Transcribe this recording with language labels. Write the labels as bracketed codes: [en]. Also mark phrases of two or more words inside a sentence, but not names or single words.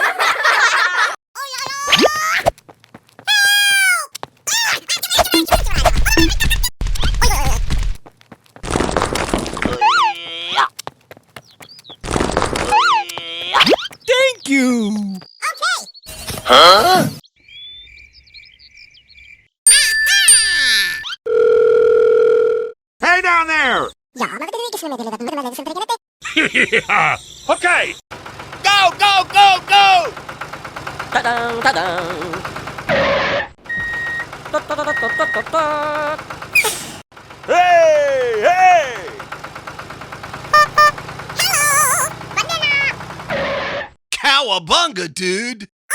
[en] Thank you! Huh? Hey down there! Yeah. Okay! Go, go, go, go! Ta-dang, ta-dang. Ta-ta-ta-ta-ta-ta-ta. Hey, hey! Cowabunga, dude!